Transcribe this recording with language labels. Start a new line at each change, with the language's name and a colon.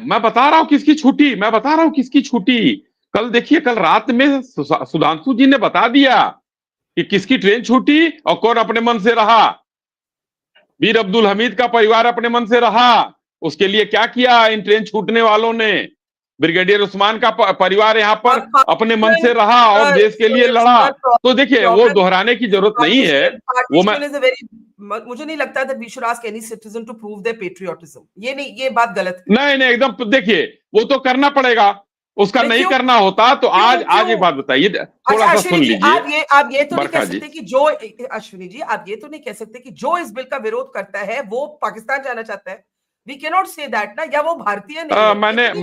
Hindi: मैं बता रहा हूँ किसकी छूटी, मैं बता रहा हूँ किसकी छूटी। कल देखिए, कल रात में सुधांशु जी ने बता दिया कि किसकी ट्रेन छूटी और कौन अपने मन से रहा। वीर अब्दुल हमीद का परिवार अपने मन से रहा, उसके लिए क्या किया इन ट्रेन छूटने वालों ने। ब्रिगेडियर उस्मान का परिवार यहाँ पर अपने मन से रहा और देश के लिए लड़ा। तो देखिए वो दोहराने की जरूरत नहीं है। वो मुझे नहीं लगता
English: that we should ask any citizen to prove their patriotism।
Hindi: ये बात गलत है। नहीं एकदम, देखिए वो तो करना पड़ेगा, उसका नहीं करना होता तो आज एक बात बताइए, थोड़ा सा सुन लीजिए। आप ये तो नहीं कह सकते कि जो अश्विनी जी, आप ये तो नहीं कह सकते कि जो इस बिल का विरोध करता है वो पाकिस्तान जाना चाहता है।
English: We cannot say that
Hindi: ना, या वो भारतीय नहीं।